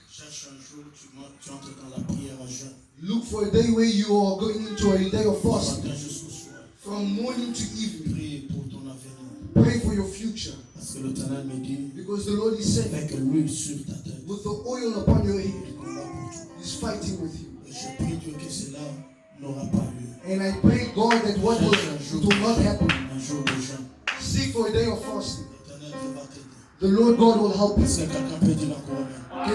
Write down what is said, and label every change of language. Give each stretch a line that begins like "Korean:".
French: Cherche un jour, tu entres dans la prière à jeûne.
English: look for a day where you are going into a day of fasting.
French: Matin jusqu'au soir.
English: From morning to evening.
French: Prie pour ton avenir.
English: Pray for your future.
French: Parce que l'Éternel me dit,
English: Because the Lord is saying,
French: avec l'huile sur ta tête,
English: with the oil upon your head,
French: il combat pour toi.
English: He's fighting with you.
French: Et je prie Dieu que cela n'aura pas lieu.
English: And I pray, God, that what will, it will not happen.
French: Un jour de jeûne.
English: Seek for a day of fasting.
French: L'Éternel Dieu va t'aider.
English: The Lord God will help
French: Est-ce
English: you.
French: que quelqu'un peut dire encore amen?